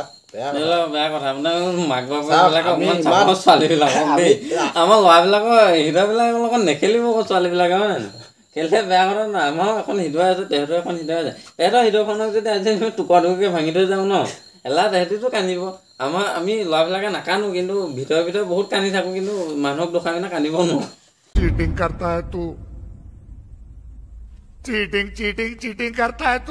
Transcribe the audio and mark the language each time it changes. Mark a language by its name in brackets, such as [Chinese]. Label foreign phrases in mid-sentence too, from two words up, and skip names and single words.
[Assamese] বেয়া কথা মানে মাক বাপবিলাকে অকণমান চাব ছোৱালীবিলাকক দেই আমাৰ ল'ৰাবিলাকৰ হৃদয়বিলাকৰ লগত নেখেলিব আকৌ ছোৱালীবিলাকে হয় নাই খেলিলে বেয়া কথা নাই আমাৰ এখন হৃদয় আছে তেহেঁতৰ এখন হৃদয় আছে তেহেঁতৰ হৃদয়খনক যদি আজি আমি টুকুৰা টুকুৰকৈ ভাঙি থৈ যাওঁ ন তেহেঁতিতো কান্দিব আমি ল'ৰাবিলাকে নাকান্দো কিন্তু ভিতৰে বহুত কান্দি থাকোঁ কিন্তু মানুহক দুখাৰ কিনে কান্দিব নোৱাৰোঁ [Hindi] चीटिंग करता है तू चीटिंग करता है तू